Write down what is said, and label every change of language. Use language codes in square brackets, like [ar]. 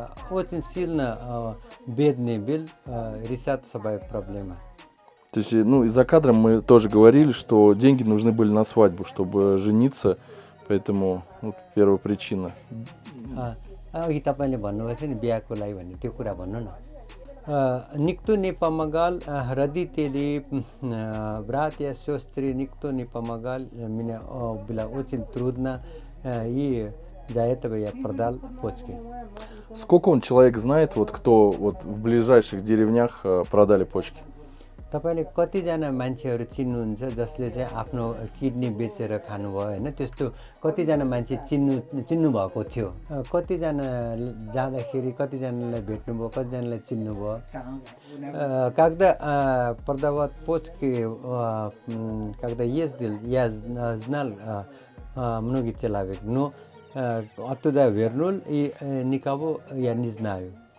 [ru] Очень сильно бедный был, решать свои проблемы. То есть, ну, и за кадром мы тоже говорили, что деньги нужны были на свадьбу, чтобы жениться, поэтому вот первая причина. [ne] अघि तपाईँले भन्नुभएको थियो नि बिहाको लागि भन्ने त्यो कुरा भन्नु न. [ru] Никто не помогал, родители, братья, сестры, никто не помогал. Мне было очень трудно, и за этого я продал почки. Сколько он человек знает, вот кто вот в ближайших деревнях продали почки? [ne] तपाईँले कतिजना मान्छेहरू चिन्नुहुन्छ जसले चाहिँ आफ्नो किडनी बेचेर खानुभयो होइन त्यस्तो कतिजना मान्छे चिन्नु भएको थियो कतिजना जाँदाखेरि कतिजनालाई भेट्नुभयो कतिजनालाई चिन्नुभयो [ru] когда продавать почки когда ездил я знал многих человек но оттуда вернул и никого я не знаю.